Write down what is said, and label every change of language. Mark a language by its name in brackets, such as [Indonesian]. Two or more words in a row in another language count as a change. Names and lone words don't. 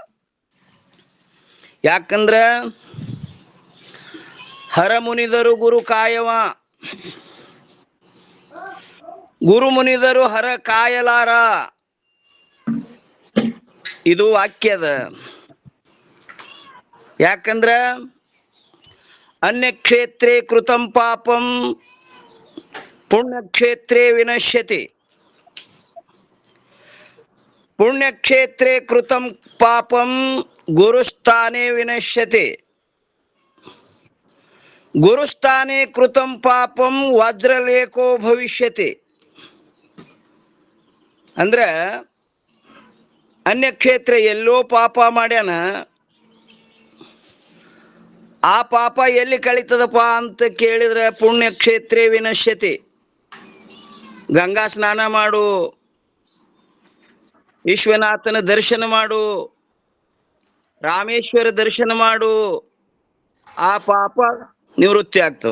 [Kannada] ಯಾಕಂದ್ರ ಹರ ಮುನಿದರು ಗುರು ಕಾಯವ, ಗುರು ಮುನಿದರು ಹರ ಕಾಯಲಾರ. ಇದು ವಾಕ್ಯದ. [Sanskrit] ಯಾಕಂದ್ರ ಅನ್ಯಕ್ಷೇತ್ರೇ ಕೃತಂ ಪಾಪಂ ಪುಣ್ಯಕ್ಷೇತ್ರೇ ವಿನಶ್ಯತಿ. ಪುಣ್ಯಕ್ಷೇತ್ರೇ ಕೃತಂ ಪಾಪಂ ಗುರುಸ್ಥಾನೇ ವಿನಶ್ಯತಿ. ಗುರುಸ್ಥಾನೇ ಕೃತಂ ಪಾಪಂ ವಜ್ರಲೇಖೋ ಭವಿಷ್ಯತಿ. [Kannada] ಅಂದ್ರ ಅನ್ಯಕ್ಷೇತ್ರ ಎಲ್ಲೋ ಪಾಪ ಮಾಡ್ಯಾನ, ಆ ಪಾಪ ಎಲ್ಲಿ ಕಳೀತದಪ್ಪ ಅಂತ ಕೇಳಿದ್ರೆ [Sanskrit] ಪುಣ್ಯಕ್ಷೇತ್ರೇ ವಿನಶ್ಯತಿ. [Kannada] ಗಂಗಾ ಸ್ನಾನ ಮಾಡು, ವಿಶ್ವನಾಥನ ದರ್ಶನ ಮಾಡು, ರಾಮೇಶ್ವರ ದರ್ಶನ ಮಾಡು, ಆ ಪಾಪ ನಿವೃತ್ತಿ ಆಗ್ತದೆ.